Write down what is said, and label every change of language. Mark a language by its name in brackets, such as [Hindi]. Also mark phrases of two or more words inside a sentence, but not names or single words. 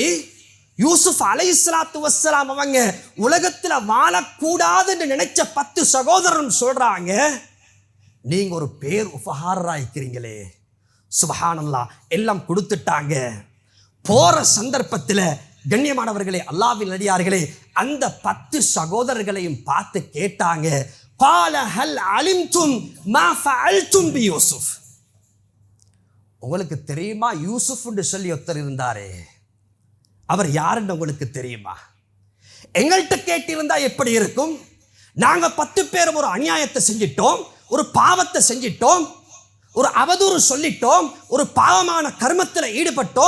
[Tamil] யூசுப் [Arabic] عليه الصلاة والسلام [Tamil] அவங்க உலகத்துல வாழக்கூடாதுன்னு நினைச்ச 10 சகோதரரும் சொல்றாங்க, நீங்க ஒரு பேர் உபகாரரா இருக்கிறீங்களே. சுப்ஹானல்லாஹ். எல்லாம் கொடுத்துட்டாங்க. போற சந்தர்ப்பத்தில் கண்ணியமானவர்களே, அல்லாஹ்வின் நல்லடியார்களே, அந்த 10 சகோதரர்களையும் பார்த்து கேட்டாங்க, [Arabic] قال هل علمتم ما فعلتم بيوسف. [Tamil] உங்களுக்கு தெரியுமா யூசுப் என்று சொல்லி ஒருத்தர் இருந்தாரே, அவர் யாருன்னு உங்களுக்கு தெரியுமா? எங்கள்கிட்ட கேட்டிருந்தா எப்படி இருக்கும்? நாங்க 10 பேரும் ஒரு அநியாயத்தை செஞ்சிட்டோம், ஒரு பாவத்தை செஞ்சிட்டோம், ஒரு அவதூறு சொல்லிட்டோம், ஒரு பாவமான கர்மத்தில் ஈடுபட்டோம்.